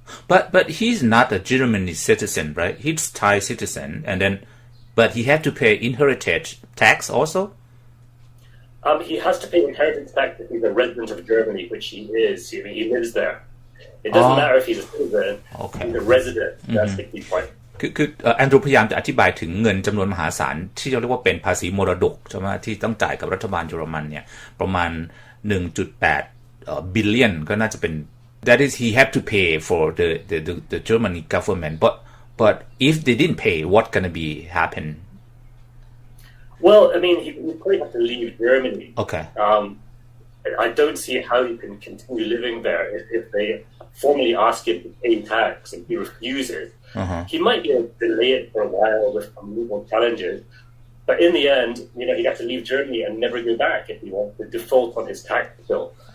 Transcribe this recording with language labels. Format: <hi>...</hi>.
<en>But he's not a German citizen, right? He's Thai citizen, but he had to pay inheritance tax also. He has to pay inheritance tax if he's a resident of Germany, which he is. He lives there. It doesn't matter if he's a citizen. Okay. He's a resident. That's the key point.</en> <th>คือแอนดรูพยายามจะอธิบายถึงเงินจำนวนมหาศาลที่เราเรียกว่าเป็นภาษีมรดกใช่ไหมที่ต้องจ่ายกับรัฐบาลเยอรมันเนี่ยประมาณ 1.8 billion ก็น่าจะเป็น</th> <en>that is he had to pay for the German government but if they didn't pay what gonna be happen? Well, I mean, he probably have to leave Germany. Okay. I don't see how he can continue living there if they formally ask him to pay tax and he refuses. He might be able to delay it for a while with some legal challenges, but in the end, he'd have to leave Germany and never go back if he wants to default on his tax bill.</en>